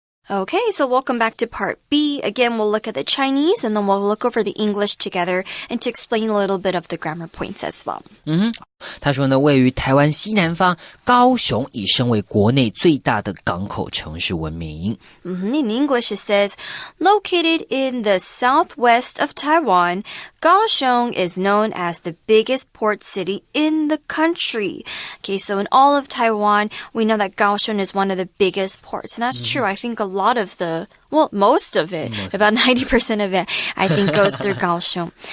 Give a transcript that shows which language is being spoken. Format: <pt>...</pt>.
<en>Okay, so welcome back to part B. Again, we'll look at the Chinese and then we'll look over the English together and to explain a little bit of the grammar points as well.</en> <zh>他说呢，位于台湾西南方，高雄以身为国内最大的港口城市闻名。</zh> <en>In English, it says, located in the southwest of Taiwan, Kaohsiung is known as the biggest port city in the country. Okay, so in all of Taiwan, we know that Kaohsiung is one of the biggest ports. And that's true. I think a lot of most of it, about 90% of it, I think goes through Kaohsiung.</en>